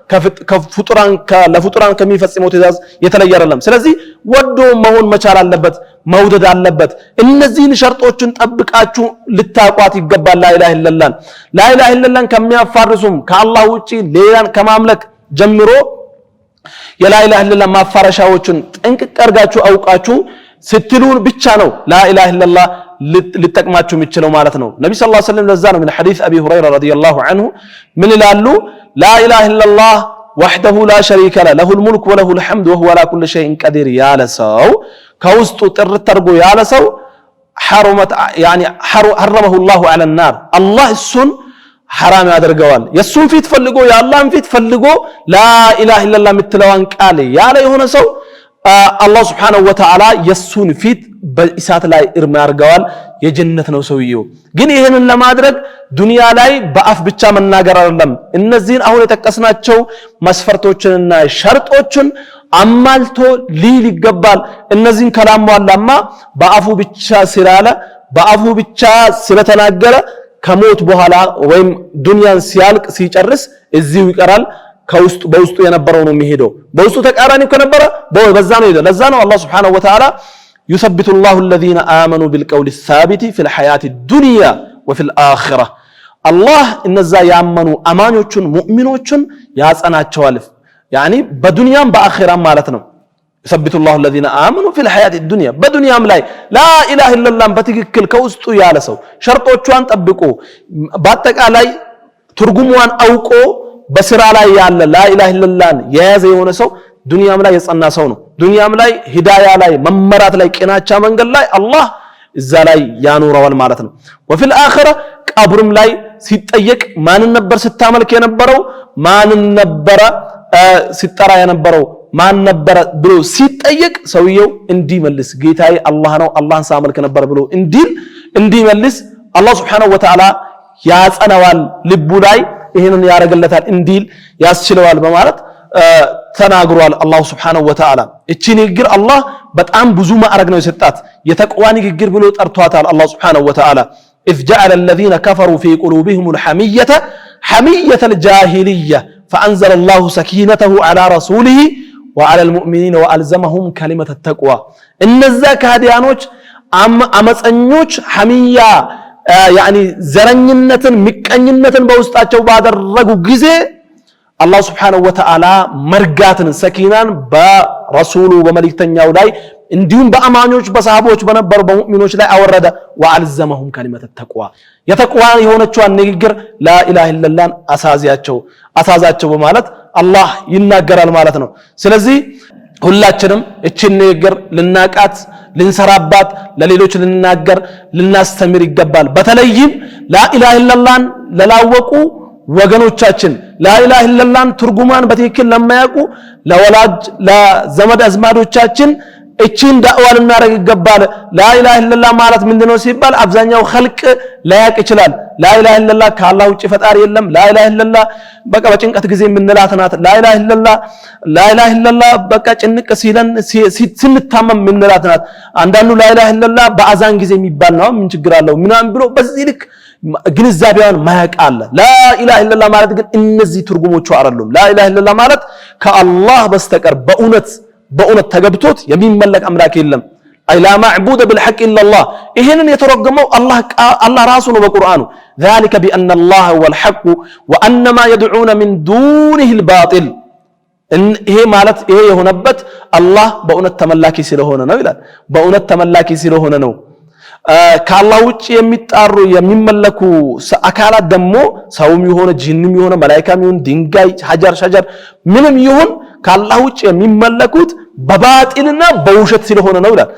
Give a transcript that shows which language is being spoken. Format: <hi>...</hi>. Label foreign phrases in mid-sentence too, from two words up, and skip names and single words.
<am>ለፍጡራን ከሚፈጽመው ትእዛዝ የተለየ አይደለም። ስለዚህ ወዶ መሆን መቻል አለበት፣ መውደድ አለበት። እነዚህን ሸርጦችን ጠብቃችሁ ልታቋት ይገባል።</am> <ar>لا إله إلا الله لا إله إلا الله</ar> <am>ከሚያፋርሱም ከአላህ ውጪ ሌላን ከማምለክ ጀምሮ የላ</am> <ar>إله إلا الله</ar> <am>ማፋረሻዎችን ጥንቅቅ አድርጋችሁ አውቃችሁ ስትሉን ብቻ ነው</am> <ar>لا إله إلا الله</ar> <am>ልጠቅማችሁ የሚችለው ማለት ነው። ነብዩ</am> <ar>صلى الله عليه وسلم</ar> <am>ለዛ ነው</am> <ar>من حديث ابي هريره رضي الله عنه</ar> <am>ምን ይላሉ</am> <ar>لا اله الا الله وحده لا شريك له له الملك وله الحمد وهو على كل شيء قدير</ar> <am>ያለ ሰው ከውስጡ ጥርት አድርጎ ያለ ሰው</am> <ar>حرمه الله على النار الله</ar> <am>እሱን حرام ያደርገዋል። የሱን ፊት ፈልጎ የአላህን ፊት ፈልጎ</am> <ar>لا إله إلا الله</ar> <am>የምትለዋን ቃል ያለ የሆነ ሰው አላህ</am> <ar>سبحانه وتعالى</ar> <am>የሱን ፊት በእሳት ላይ እርም ያርገዋል የጀነት ነው ሰውየው ግን ይሄንን ለማድረግ ዱንያ ላይ በአፍ ብቻ መናገር አይደለም እነዚህን አሁን የተቀስናቸው መስፈርቶችንና ሸርጦችን አማልቶ ሊል ይገባል እነዚህን ከላሟላማ በአፉ ብቻ ሲራለ በአፉ ብቻ ስለተናገረ ከሞት በኋላ ወይም ዱንያን ሲያልቅ ሲጨርስ እዚሁ ይቀራል ከውስጥ በውስጡ የነበረው ነው የሚሄደው በውስጡ ተቃራኒ ከነበረ በዛ ነው ይደለ ለዛ ነው አላህ</am> <ar>سبحانه وتعالى يثبت الله الذين آمنوا بالقول الثابت في الحياة الدنيا وفي الآخرة الله</ar> <am>እነዛ ያመኑ አማኞችን ሙእሚኖችን ያጸናቸዋል يعني በዱንያም በአኺራም ማለት ነው</am> <ar>يثبت الله الذين آمنوا في الحياة الدنيا</ar> <am>በዱንያም ላይ</am> <ar>لا إله إلا الله</ar> <am>በትክክል ከውስጡ ያለ ሰው ሸርጦቿን ጠብቆ በአጠቃላይ ትርጉሟን አውቆ በስራ ላይ ያለ</am> <ar>لا إله إلا الله</ar> <am>የያዘ የሆነ ሰው ዱንያም ላይ የጸና ሰው ነው ዱንያም ላይ ሂዳያ ላይ መመራት ላይ ቂናቻ መንገድ ላይ አላህ እዛ ላይ ያኖረዋል ማለት ነው</am> <ar>وفي الآخرة</ar> <am>ቀብርም ላይ ሲጠየቅ ማን ነበር ስታመልክ የነበረው ማን ነበር ሲጠራ የነበረው ማን ነበር ብሎ ሲጠየቅ ሰውየው እንዲመልስ ጌታዬ አላህ ነው አላህን ሳመልክ ነበር ብሎ እንዲመልስ አላህ</am> <ar>سبحانه وتعالى</ar> <am>ያጸናዋል ልቡ ላይ ይሄንን ያረጋለታል እንዲል ያስችለዋል በማለት ተናግሯል አላህ</am> <ar>سبحانه وتعالى</ar> <am>እቺ ንግግር አላህ በጣም ብዙ ማዕረግ ነው የሰጣት የተቅዋ ንግግር ብሎ ጠርቷታል አላህ</am> <ar>سبحانه وتعالى إذ جعل الذين كفروا في قلوبهم حمية الجاهلية فأنزل الله سكينته على رسوله وعلى المؤمنين وألزمهم كلمة التقوى</ar> <am>إن الزكاديانوች አመፀኞች حمية يعني ዘረኝነትን ምቀኝነትን በውስጣቸው ባደረጉ ጊዜ አላህ</am> <ar>سبحانه وتعالى</ar> <am>መርጋትን ሰኪናን በረሱሉ በመልእክተኛው ላይ እንዲሁም በአማኞች በሰሃቦች በነበሩ በሙእሚኖች ላይ አወረደ</am> <ar>وألزمهم كلمة تقوى</ar> <am>የተቅዋ የሆነችዋን ንግግር</am> <ar>لا اله الا الله</ar> <am>አሳዛቸው በማለት አላህ ይናገራል ማለት ነው ስለዚህ ሁላችንም እቺን ንግግር ልናቃት ልንሰራባት ለሌሎች ልንናገር ልናስተምር ይገባል በተለይም</am> <ar>لا اله الا الله</ar> <am>ለላወቁ ወገኖቻችን</am> <ar>لا اله الا الله</ar> <am>ትርጉማን በትክክል ለማያውቁ ለወላጅ ለዘመድ አዝማዶቻችን እቺን ዳዕዋ ልናረግ ይገባል</am> <ar>لا اله الا الله</ar> <am>ማለት ምንድነው ሲባል አብዛኛው ኸልቅ ላያቅ ይችላል</am> <ar>لا اله الا الله</ar> <am>ከአላህ ውጪ ፈጣሪ የለም</am> <ar>لا اله الا الله</ar> <am>በቃ በጭንቀት ጊዜ ምንላት ናት</am> <ar>لا اله الا الله لا اله الا الله</ar> <am>በቃ ጭንቅ ሲለን ስንታመም ምንላት ናት አንዳንዱ لا</am> <ar>اله الا الله</ar> <am>በአዛን ጊዜ የሚባል ነው ምን ችግር አለው ምናም ብሎ በዚህ ልክ ግንዛቤውን ማያቅ አለ</am> <ar>لا اله الا الله</ar> <am>ማለት ግን እነዚህ ትርጉሞቹ አይደሉም</am> <ar>لا اله الا الله</ar> <am>ማለት ከአላህ በስተቀር በእውነት ተገብቶት የሚመለክ አምላክ የለም አይ</am> <ar>لا معبود بالحق الا الله</ar> <am>ይሄንን የተረጎመው አላህ ራሱ ነው በቁርአኑ</am> <ar>ذلك بان الله هو الحق وان ما يدعون من دونه الباطل</ar> <am>ይሄ ማለት ይሄ የሆነበት አላህ በእውነት ተመላኪ ስለሆነ ነው ይላል በእውነት ተመላኪ ስለሆነ ነው ከአላህ ውጪ የሚጣሩ የሚመለኩ አካላት ደግሞ ሰውም ይሆነ ጂንም ይሆነ መላእክትም ይሆን ድንጋይ</am> <ar>حجر شجر</ar> <am>ምንም ይሁን ከአላህ ውጪ የሚመለኩት በባጢልና በውሸት ስለሆነ ነው ይላል</am>